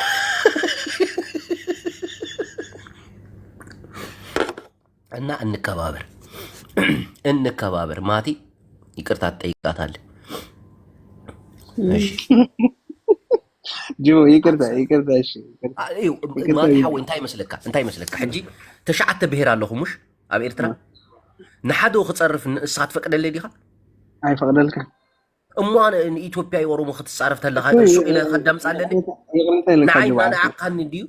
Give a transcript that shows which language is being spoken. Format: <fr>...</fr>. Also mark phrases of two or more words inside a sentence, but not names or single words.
<am>እና እንከባበር። ማቲ ይቅርታ ትጠይቃታለህ። እሺ ጆ ይቅርታ። እሺ</am> <ti>ማቲ ሓወይ እንታይ ይመስለካ ሕጂ 9 ብሔር ኣለኹሙሽ ኣብ ኤርትራ ንሓደ ክፀርፍ ንእስኻ ትፈቅደለ ዲኻ? ኣይፈቅደልካ እሞ ኢትዮጵያዊ ኦሮሞ ክትፃረፍ ተለኻ እሱ ኢለ ከዳምፅ ኣለኒ ንዓይ ማንዓቃኒ ድዩ?</ti>